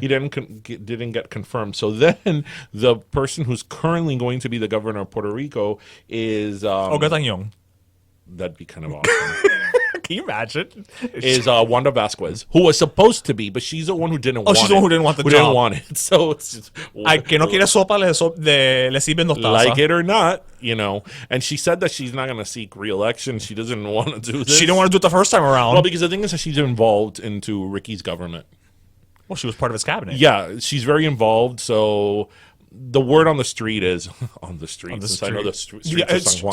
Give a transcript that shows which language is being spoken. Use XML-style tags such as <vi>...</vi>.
<en>He didn't get confirmed. So then the person who's currently going to be the governor of Puerto Rico is Olga Tañón. that'd be kind of awesome. Can you imagine? Is Wanda Vasquez, who was supposed to be, but she's the one who didn't want it. she's the one who didn't want the Who job. didn't want it. So it's just,</en> <es>Al que no quiere sopa le sirven dos tazas.</es> <en>like it or not, And she said that she's not going to seek re-election. She doesn't want to do this. She didn't want to do it the first time around. Well, because the thing is that she's involved into Ricky's government. Well, she was part of his cabinet. Yeah, she's very involved. So the word on the street is since I know the streets of San Juan</en>